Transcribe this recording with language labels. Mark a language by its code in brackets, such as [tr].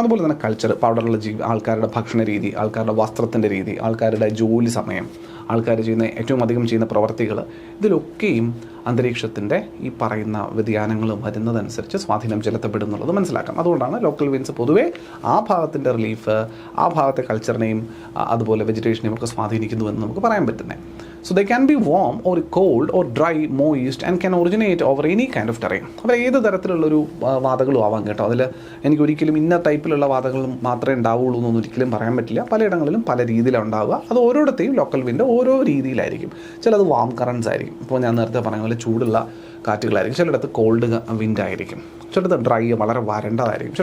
[ml] അതുപോലെ തന്നെ കൾച്ചർ, ഇപ്പോൾ അവിടെയുള്ള ആൾക്കാരുടെ ഭക്ഷണ രീതി, ആൾക്കാരുടെ വസ്ത്രത്തിൻ്റെ രീതി, ആൾക്കാരുടെ ജോലി സമയം, ആൾക്കാർ ചെയ്യുന്ന ഏറ്റവും അധികം ചെയ്യുന്ന പ്രവർത്തികൾ, ഇതിലൊക്കെയും അന്തരീക്ഷത്തിൻ്റെ ഈ പറയുന്ന വ്യതിയാനങ്ങൾ വരുന്നതനുസരിച്ച് സ്വാധീനം ചെലുത്തപ്പെടുന്നുള്ളത് മനസ്സിലാക്കാം. അതുകൊണ്ടാണ് ലോക്കൽ വിൻസ് പൊതുവേ ആ ഭാഗത്തിൻ്റെ റിലീഫ്, ആ ഭാഗത്തെ കൾച്ചറിനെയും അതുപോലെ വെജിറ്റേഷനെയും ഒക്കെ സ്വാധീനിക്കുന്നുവെന്ന് നമുക്ക് പറയാൻ പറ്റുന്നത്. [en] So they can be warm or cold or dry, moist and can originate over any kind of terrain. [ml] അപ്പോൾ ഏത് തരത്തിലുള്ളൊരു വാതകളും ആവാം കേട്ടോ. അതിൽ എനിക്ക് ഒരിക്കലും ഇന്ന ടൈപ്പിലുള്ള വാതകളും മാത്രമേ ഉണ്ടാവുള്ളൂ എന്നൊന്നും ഒരിക്കലും പറയാൻ പറ്റില്ല. പലയിടങ്ങളിലും പല രീതിയിലാണ് ഉണ്ടാവുക. അത് ഓരോരുത്തരും ലോക്കൽ വിൻഡ് ഓരോ രീതിയിലായിരിക്കും. ചിലത് വാം കറൻസ് ആയിരിക്കും, ഇപ്പോൾ ഞാൻ നേരത്തെ പറഞ്ഞ പോലെ ചൂടുള്ള കാറ്റുകളായിരിക്കും. ചിലയിടത്ത് കോൾഡ് വിൻഡ് ആയിരിക്കും. ചിലയിടത്ത് ഡ്രൈ, വളരെ വരണ്ടതായിരിക്കും.